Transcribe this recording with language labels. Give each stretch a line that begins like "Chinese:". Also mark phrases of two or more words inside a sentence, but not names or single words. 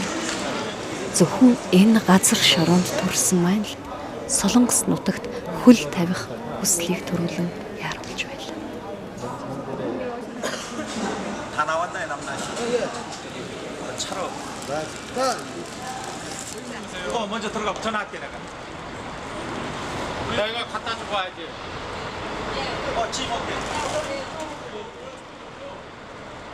Mongolian: Зөвхөн энэ газар шороонд төрсэн маань л солонгос нутагт хөл тавих хүслийг төрүүлэн яаруулж байлаа.
Korean: 다 나왔나요, 남나씨? 차로. 먼저 들어가 전화할게 내가. 내가 갖다 주고 와야지. 짐 올게.